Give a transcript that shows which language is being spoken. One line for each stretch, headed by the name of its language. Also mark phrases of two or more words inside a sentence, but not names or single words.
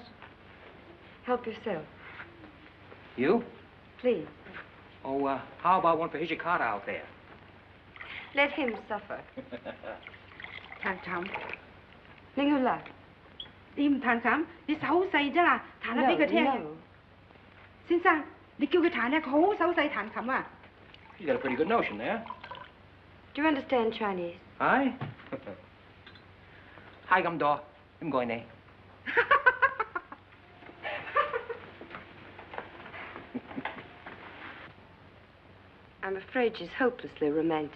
English: Help yourself. You? Please. Oh, how about one for Hijikata out there? Let him suffer.
Cantonese: 彈琴，拎佢嚟。你唔彈琴，你手好細啫啦，彈下俾佢聽。
English: No.
Cantonese: 先生，你叫佢彈咧，佢好手細彈琴啊。
English: You got a pretty good notion there. Do you understand Chinese? Hi. Hi, I'm Daw. I'm going there. I'm afraid she's hopelessly romantic.